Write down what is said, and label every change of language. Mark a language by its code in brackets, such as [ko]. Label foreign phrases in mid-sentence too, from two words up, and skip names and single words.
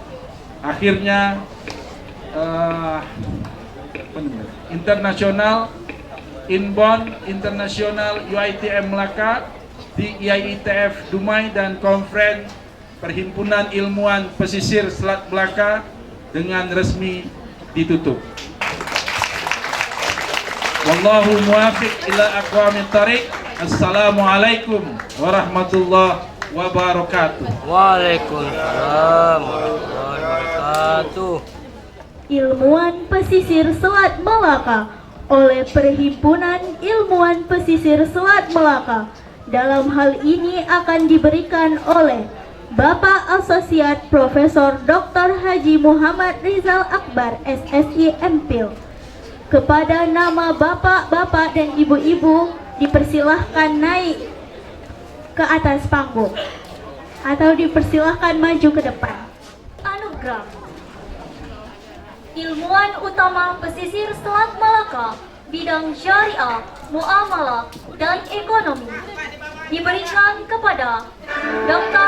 [id] Akhirnya internasional inbound internasional UITM Melaka di IAITF Dumai dan Konferensi Perhimpunan Ilmuwan Pesisir Selat Melaka dengan resmi ditutup. [ar] والله الموفق إلى أقوم الطريق. السلام عليكم ورحمة الله وبركاته. وعليكم السلام ورحمة الله وبركاته. [id] Ilmuwan Pesisir Selat Melaka oleh Perhimpunan Ilmuwan Pesisir Selat Melaka. Dalam hal ini akan diberikan oleh Bapak Asosiat Profesor Dr. Haji Muhammad Rizal Akbar SSI MPhil. Kepada nama bapak-bapak dan ibu-ibu dipersilahkan naik ke atas panggung atau dipersilahkan maju ke depan. Anugerah Ilmuwan Utama Pesisir Selat Melaka bidang syariah, muamalah, dan ekonomi diberikan kepada Dr.